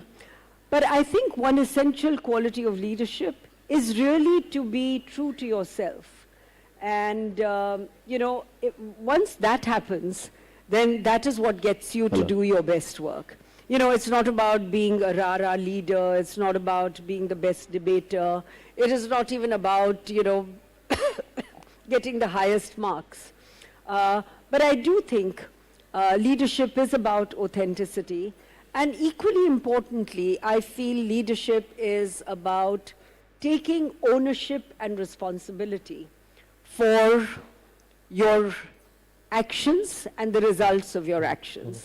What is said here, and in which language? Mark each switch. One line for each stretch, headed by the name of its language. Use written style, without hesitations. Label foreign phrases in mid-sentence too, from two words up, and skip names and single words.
English: But I think one essential quality of leadership is really to be true to yourself. And, you know, once that happens, then that is what gets you to do your best work. You know, it's not about being a rah-rah leader. It's not about being the best debater. It is not even about, you know, getting the highest marks. But I do think leadership is about authenticity. And equally importantly, I feel leadership is about taking ownership and responsibility for your actions and the results of your actions.